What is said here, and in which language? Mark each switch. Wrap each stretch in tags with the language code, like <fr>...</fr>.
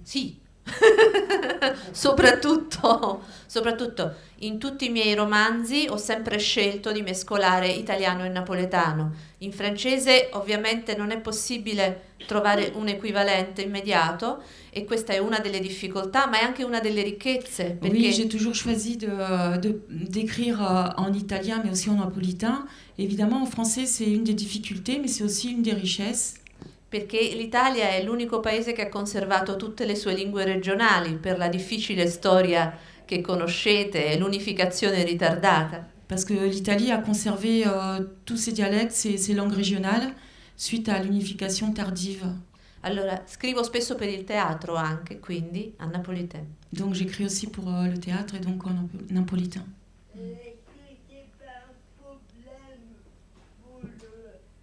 <it>Sì, soprattutto in tutti i miei romanzi ho sempre scelto di mescolare italiano e napoletano. In francese ovviamente non è possibile trovare un equivalente immediato e questa è una delle difficoltà, ma è anche una delle ricchezze. Perché</it> <fr>Oui, j'ai toujours choisi d'écrire en italien mais aussi en napolitain. Évidemment, en français, c'est une des difficultés, mais c'est aussi une des richesses.</fr> <it>Perché l'Italia è l'unico paese che ha conservato tutte le sue lingue regionali per la difficile storia che conoscete e l'unificazione ritardata.</it> <fr>Parce que l'Italie a conservé tous ses dialectes, ses langues régionales, suite à l'unification tardive.</fr> <it>Allora, scrivo spesso per il teatro anche, quindi a napolitain.</it> <fr>Donc j'écris aussi pour le théâtre et donc en napolitain. Est-ce que c'est pas un problème pour le traducteur?</fr>